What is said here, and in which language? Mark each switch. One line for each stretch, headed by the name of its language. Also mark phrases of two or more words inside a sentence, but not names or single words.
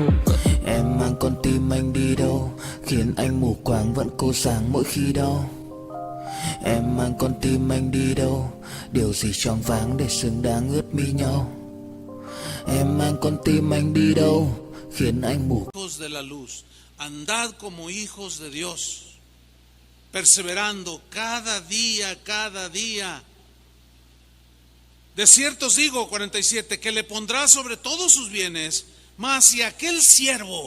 Vietnamese: Em mang con tim anh đi đâu, khiến anh mù quáng vẫn cô sáng mỗi khi đau. Em mang con tim anh đi đâu, điều gì choáng váng để xứng đáng ướt mi nhau. Em mang con tim anh đi đâu, khiến anh mù.
Spanish: Hijos de la luz, andad como hijos de Dios, perseverando cada día. De cierto os digo, 47, que le pondrá sobre todos sus bienes, mas si aquel siervo